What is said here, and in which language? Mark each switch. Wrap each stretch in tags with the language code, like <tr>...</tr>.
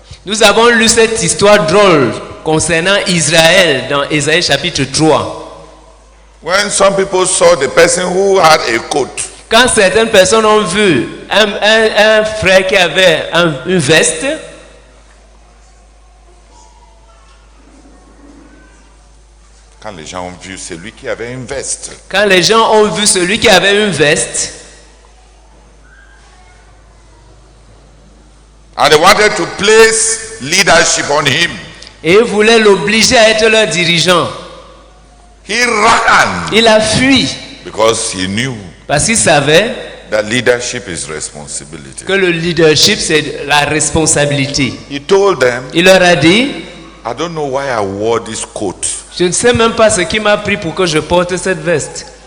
<fr>Nous avons lu cette histoire drôle concernant Israël dans Ésaïe chapitre 3.</fr> <en>When some people saw the person who had a coat,</en> <fr>Quand certaines personnes ont vu un frère qui avait une veste, quand les gens ont vu celui qui avait une veste, quand les gens ont vu celui qui avait une veste,</fr> <en>and they wanted to place leadership on him,</en> <fr>et ils voulaient l'obliger à être leur dirigeant,</fr> <en>he ran</en> <fr>il a fui</fr> <en>because he knew</en> <fr>parce qu'il savait</fr> <en>that leadership is responsibility.</en> <fr>que le leadership c'est la responsabilité.</fr> <en>He told them,</en> <fr>Il leur a dit,</fr> <en>I don't know why I wore this coat.</en> <fr>je ne sais même pas ce qui m'a pris pour que je porte cette veste.</fr>